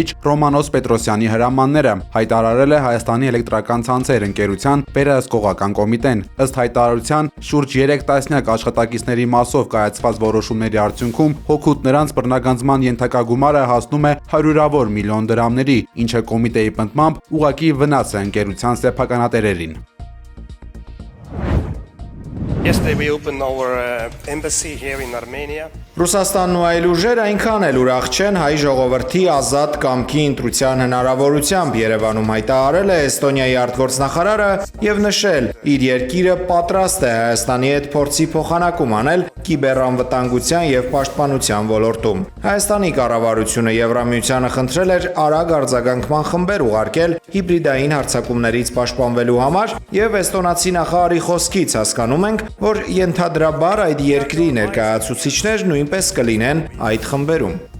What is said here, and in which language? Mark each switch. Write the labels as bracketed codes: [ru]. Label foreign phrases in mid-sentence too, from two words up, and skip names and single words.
[hy] Ռոմանոս Պետրոսյանի հրամանները, հայտարարել է Հայաստանի էլեկտրական ցանցեր ընկերության վերահսկողական կոմիտեն։ Ըստ հայտարարության, շուրջ 3 տասնյակ աշխատակիցների մասով կայացված որոշումների արդյունքում հօգուտ նրանց բռնագանձման ենթակագումարը հասնում է հարյուրավոր միլիոն դրամների, ինչը կոմիտեի պնդմամբ ուղղակի վնաս է ընկերության սեփականատերերին։ [en] Yesterday we opened our embassy here in Armenia. [hy] Ռուսաստանն ու այլ ուժեր այնքան էլ ուրախ չեն հայ ժողովրդի ազատ կամքի ընտրության հնարավորությամբ, Երևանում հայտարարել է Էստոնիայի արտգործնախարարը եւ նշել, իր երկիրը պատրաստ է Հայաստանի հետ փորձի փոխանակում անել կիբերանվտանգության եւ պաշտպանության ոլորտում։ Հայաստանի կառավարությունը Եվրամիությանը խնդրել էր արագ արձագանքման խմբեր ուղարկել հիբրիդային հարձակումներից պաշտպանվելու համար, եւ էստոնացի նախարարի խոսքից հասկանում ենք, որ ենթադրաբար այդ երկրի ներկայացուցիչներ նույնպես կլինեն այդ խմբերում։